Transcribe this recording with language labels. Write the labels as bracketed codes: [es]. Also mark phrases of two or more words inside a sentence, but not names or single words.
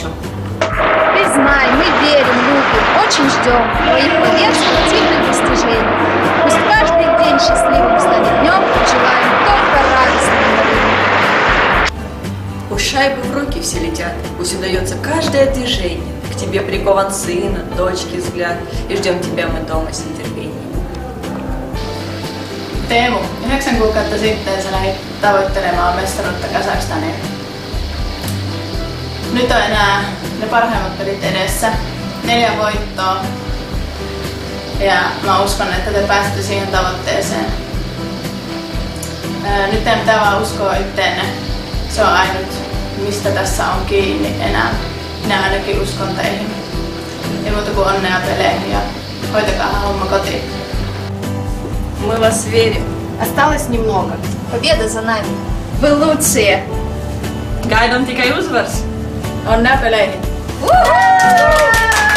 [ru] Признай, мы верим, любим, очень ждем твоих побед, спортивных достижений. Пусть каждый день счастливым станет днем, желаем только радостного времени. Пусть шайбы в руки все летят, пусть удается каждое движение. К тебе прикован сына, дочки взгляд, и ждем тебя мы дома с нетерпением. [fi] Teemu, 9 kuukautta sitten sä lähdit tavoittelemaan mestaruutta Kazakstaniin. Nyt on enää ne parhaimmat pelit edessä, 4 voittoa. Ja mä uskon, että te pääsette siihen tavoitteeseen. Nyt teidän pitää vaan uskoa itteenne. Se on ainut, mistä tässä on kiinni enää. Minä ainakin uskon teihin. Ei muuta kuin onnea peleihin ja hoitakaa homma kotiin. [ru] Мы вас верим. Осталось немного. Победа за нами. Вы лучшие. [lv] Gaidām tikai uzvaras. [fi] Onnea peleihin!